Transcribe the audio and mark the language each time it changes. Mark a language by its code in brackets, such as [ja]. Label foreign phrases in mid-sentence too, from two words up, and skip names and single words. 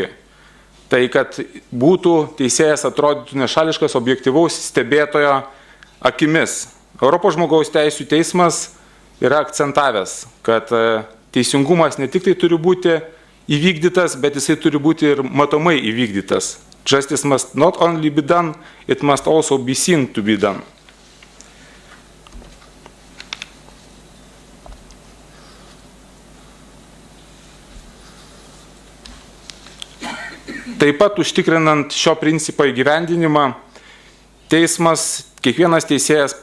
[lt] Tai, kad būtų teisėjas atrodytų nešališkas objektyvaus stebėtojo akimis. Europos žmogaus teisių teismas yra akcentavęs, kad teisingumas ne tik tai turi būti įvykdytas, bet jisai turi būti ir matomai įvykdytas. [en] Justice must not only be done, it must also be seen to be done. [lt] Taip pat užtikrinant šio principo įgyvendinimą, teismas, kiekvienas teisėjas